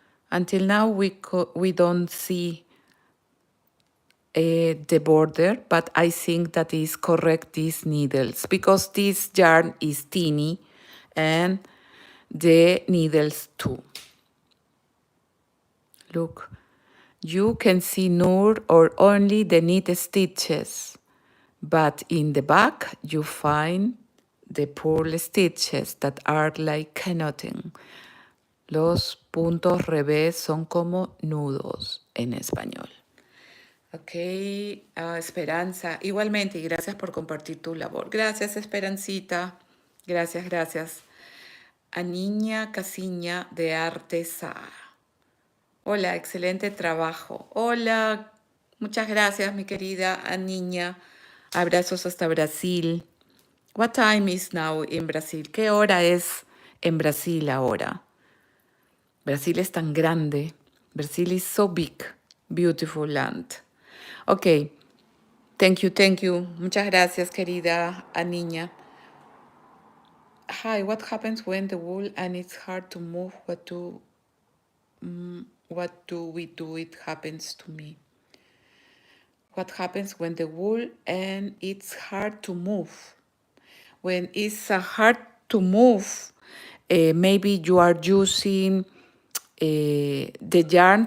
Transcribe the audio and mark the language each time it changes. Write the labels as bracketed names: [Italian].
[English] Until now we don't see the border, but I think that is correct these needles because this yarn is teeny and the needles too. Look, you can see nur or only the knit stitches, but in the back you find the purl stitches that are like knotting. [Spanish] Los puntos revés son como nudos en español. Ok, Esperanza, igualmente, y gracias por compartir tu labor. Gracias, Esperancita. Gracias, gracias. A Niña Casiña de Artesa. Hola, excelente trabajo. Hola, muchas gracias, mi querida Niña. Abrazos hasta Brasil. [English] What time is now in Brasil? [Spanish] ¿Qué hora es en Brasil ahora? Brasil es tan grande. [English] Brasil is so big. Beautiful land. Ok. Thank you. [Spanish] Muchas gracias, querida Niña. [English] Hi, what happens when the wool and it's hard to move? What do we do? It happens to me. What happens when the wool and it's hard to move? When it's hard to move, maybe you are using the yarn.